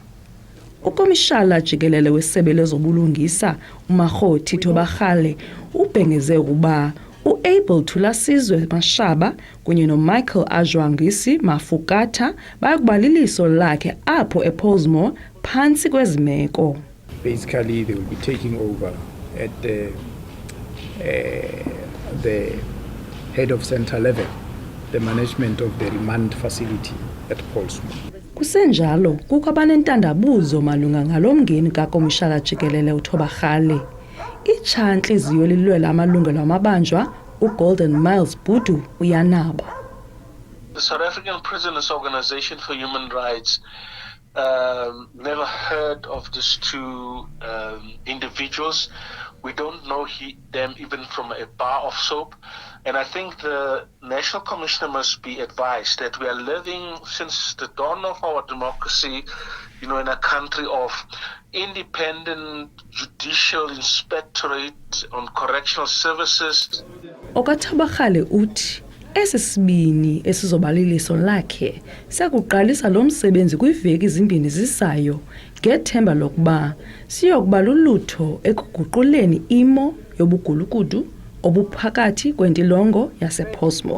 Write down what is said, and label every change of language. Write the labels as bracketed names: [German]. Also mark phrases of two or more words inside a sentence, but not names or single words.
[Xhosa] Ukomishala jikelele wesebe lezobulungisa uMakgothi Thobakgale ubhengeze ukuba uAbel Thulasizwe Mashaba kunye noMichael Ajwangisi Mafukatha bayakubaliliso lakhe apho ePaulsmoor phantsi kwezi meko. [English] Basically, they will be taking over at the head of center level, the management of the remand facility at Paulsmoor. [Xhosa] Kusenjalo kukho abanentandabuzo malunga ngalomngeni kakomishala jikelele uThobakgale. Itshantliziyo lilwela amalungelo amabanjwa uGolden Miles Budu uyanaba. [English] The South African Prisoners Organization for Human Rights never heard of these two individuals. We don't know them even from a bar of soap. And I think the National Commissioner must be advised that we are living since the dawn of our democracy, in a country of independent judicial inspectorate on correctional services. [Xhosa] OkaThobakgale uthi esisibini esizobaliliso lakhe siyakuqalisa lo msebenzi kwiveki ezimbini zisayo ngethemba lokuba siyokuba lulutho ekuguquleni imo yobugulukudu obuphakathi kwentilongo yasePaulsmoor.